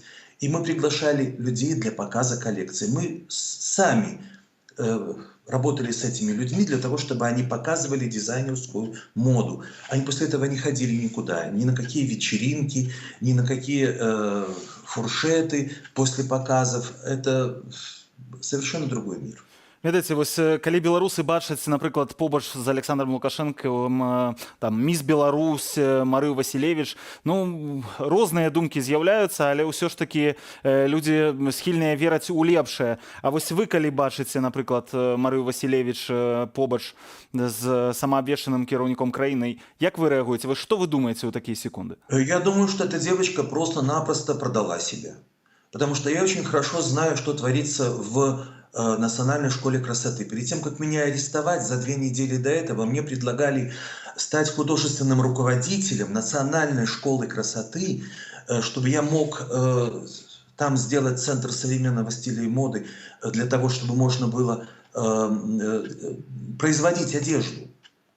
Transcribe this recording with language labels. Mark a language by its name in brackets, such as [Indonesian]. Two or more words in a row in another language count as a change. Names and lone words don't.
[Russian] И мы приглашали людей для показа коллекции. Мы сами работали с этими людьми для того, чтобы они показывали дизайнерскую моду. Они после этого не ходили никуда, ни на какие вечеринки, ни на какие фуршеты после показов. Это совершенно другой мир. [Belarusian] Ведаеце, вось калі беларусы бачаць, напрыклад, побач з Александром Лукашэнкавым там міс Беларусь, Марыю Васілевіч, ну, розныя думкі з'яўляюцца, але ўсё ж такі людзі схільныя вераць у лепшае. А вось вы калі бачыце, напрыклад, Марыю Васілевіч побач з самаабвешчаным кіраўніком краінай, як вы рэагуеце? Вы што вы думаеце ў такія секунды? [Russian] Я думаю, что эта девочка просто-напросто продала себя. Потому что я очень хорошо знаю, что творится в Национальной школе красоты. Перед тем, как меня арестовать, за 2 недели до этого мне предлагали стать художественным руководителем Национальной школы красоты, чтобы я мог там сделать центр современного стиля и моды, для того, чтобы можно было производить одежду.